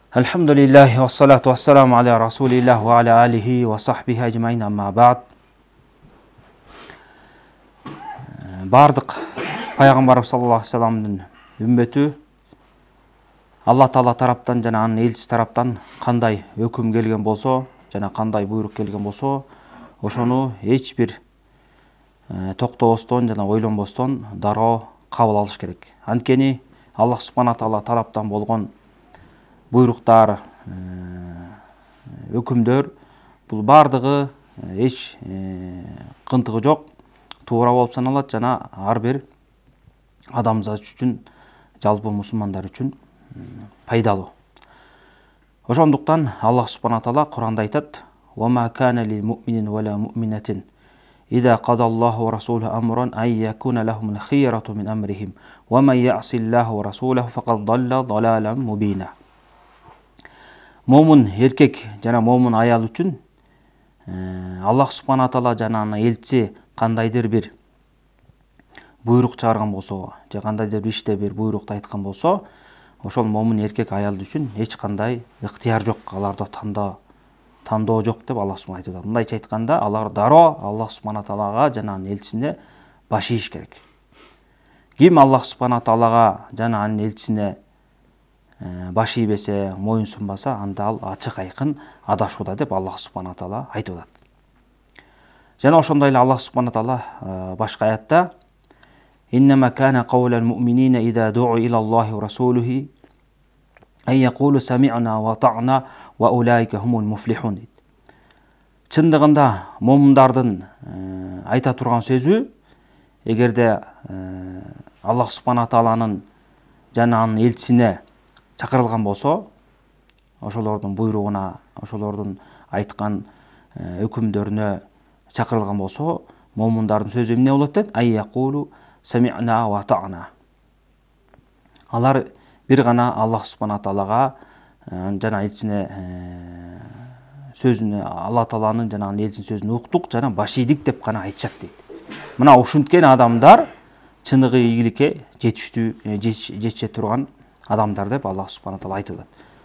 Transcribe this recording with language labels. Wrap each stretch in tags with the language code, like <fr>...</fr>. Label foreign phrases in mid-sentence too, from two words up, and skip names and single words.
<ar>الحمد لله والصلاة والسلام على رسول الله وعلى آله وصحبه أجمعين أما بعد.</ar> <ky>Бардық пайғамбарымыз</ky> <ar>صلى الله عليه وسلم</ar> <ky>үмметі Алла Таала тараптан жана анын элчиси тараптан кандай өкүм келген болсо, жана кандай буйрук келген болсо, ошону эч бир токтобостон жана ойлонбостон дароо кабыл алыш керек. Анткени Аллах субхана таала тараптан болгон буйруктар, өкүмдөр бул бардыгы эч кынтыгы жок, туура болуп саналат жана ар бир адамзат үчүн, жалпы мусулмандар үчүн пайдалуу. Ошондуктан Аллах субхана таала Куранда айтат:</ky> <ar>"وما كان لمؤمن ولا مؤمنة إذا قضى الله ورسوله أمرا أن يكون لهم الخيرة من أمرهم ومن يعص الله ورسوله فقد ضل ضلالا مبينا."</ar> <ky>Момун эркек жана момун аял үчүн Аллах субхана таала жана анын элчиси кандайдыр бир буйрук чыгарган болсо, же кандайдыр бир иште бир буйрукту айткан болсо, ошол момун эркек аял үчүн эч кандай ыктыяр жок, аларда тандоо жок деп Аллах субхана айтат. Мындайча айтканда, алар дароо Аллах субхана таалага жана анын элчисине баш ийиш керек. Ким Аллах субхана таалага жана анын элчисине баш ийбесе, моюн сунбаса, анда ал ачык айкын адашууда деп Аллах субхана таала айтып атат. Жана ошондой эле Аллах субхана таала башка аятта:</ky> <ar>"إنما كان قول المؤمنين إذا دعوا إلى الله ورسوله أن يقولوا سمعنا وأطعنا وأولئك هم المفلحون."</ar> <ky>Чындыгында момундардын айта турган сөзү, эгерде Аллах субхана тааланын жана анын элчисине чакырылган болсо, ошолордун буйругуна, ошолордун айткан өкүмдөрүнө чакырылган болсо, момундардын сөзү эмне болот дейт?</ky> <ar>أن يقولوا سمعنا وأطعنا.</ar> <ky>Алар бир гана Аллах субхана таалага жана элчисине сөзүнө, Алла тааланын жана анын элчисинин сөзүн уктук жана баш ийдик деп гана айтышат дейт. Мына ушинткен адамдар чыныгы ийгиликке жетише турган адамдар деп Аллах субхана таала айтып атат.</ky>